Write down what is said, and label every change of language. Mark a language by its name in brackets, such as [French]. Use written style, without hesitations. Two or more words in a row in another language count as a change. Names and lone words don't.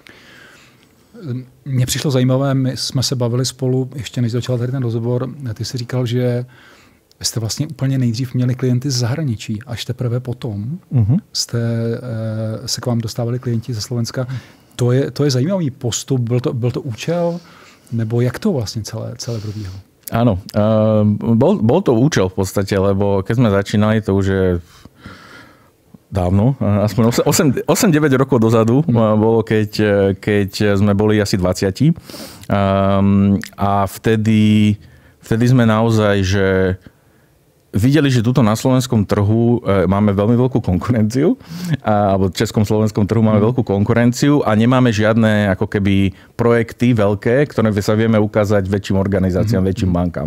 [Czech] Mně přišlo zajímavé, my jsme se bavili spolu, ještě než začal tady ten rozhovor, ty jsi říkal, že jste vlastně úplně nejdřív měli klienty z zahraničí, až teprve potom se k vám dostávali klienti ze Slovenska. To je zajímavý postup, byl to účel, nebo jak to vlastně celé probíhalo? [Slovak] Áno, bol to účel v podstate, lebo keď sme začínali, to už je dávno, aspoň 8-9 rokov dozadu bolo, keď sme boli asi 20. A vtedy sme naozaj, že videli, že tuto na slovenskom trhu máme veľmi veľkú konkurenciu, alebo českom slovenskom trhu máme veľkú konkurenciu a nemáme žiadne ako keby projekty veľké, ktoré sa vieme ukázať väčším organizáciám, väčším bankám.